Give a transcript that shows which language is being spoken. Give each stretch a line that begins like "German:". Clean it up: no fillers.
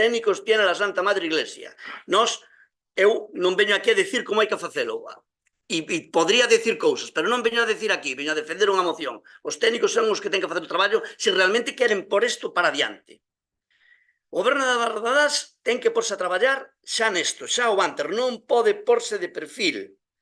Spanish: Técnicos tiene a Santa Madre Iglesia.
Galician: Eu non veño aquí a dicir como hai que facelo. E podría decir cousas, pero non veño a decir aquí, veño a defender unha moción. Os técnicos son os que ten que facer o traballo se realmente queren por isto para adiante. O goberno de Barbadas ten que porse a traballar xa nesto, xa o antes, non pode porse de perfil.